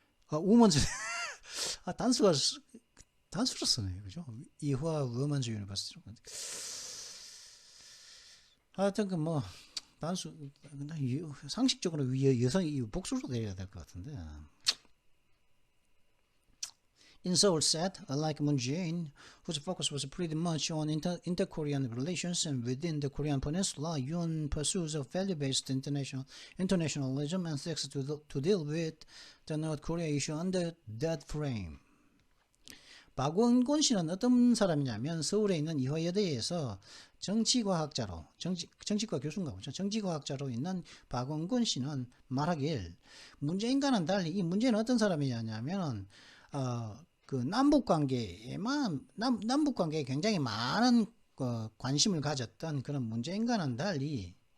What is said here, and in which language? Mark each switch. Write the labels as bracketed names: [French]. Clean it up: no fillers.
[Korean] 우먼즈 단수로 쓰네, 그죠? 이화 우먼즈 유니버시티. 하여튼 뭐 단수 상식적으로 여성이 복수로 돼야 될 것 같은데. [English] In Seoul said, like Moon Jae-in, whose focus was pretty much on inter-Korean relations and within the Korean Peninsula, Yoon pursues a value-based internationalism and seeks to deal with the North Korea issue under that frame. [Korean] 박원곤 씨는 어떤 사람이냐면 서울에 있는 이화여대에서 정치과학자로 정치과 교수인가 보죠. 정치과학자로 있는 박원곤 씨는 말하길 문재인과는 달리 이 문제는 어떤 사람이냐면 그 남북 관계에 굉장히 많은 관심을 가졌던 그런 문재인과는 달리